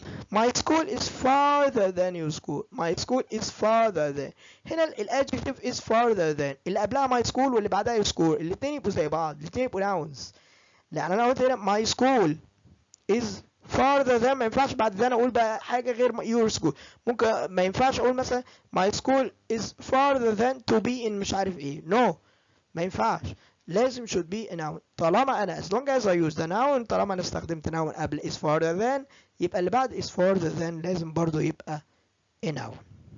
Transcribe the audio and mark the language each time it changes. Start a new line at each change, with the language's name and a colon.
English: My school is farther than your school. My school is farther than.
Arabic: هنا الادجكتيف is farther than. اللي قبلها my school واللي بعدها your school. الاثنين يبقوا زي بعض. الاثنين يبقوا nouns. لأن أنا قلت هنا
English: my school is farther than،
Arabic: ما ينفعش بعد ده أنا أقول بقى حاجة غير your school. ممكن ما ينفعش أقول مثلا
English: my school is farther than to be in
Arabic: مش عارف إيه.
English: No.
Arabic: ما ينفعش، لازم
English: should be a noun.
Arabic: طالما انا
English: as long as I use the noun،
Arabic: طالما انا استخدمت noun قبل is farther than، يبقى اللي بعد is farther than لازم برضو يبقى a noun.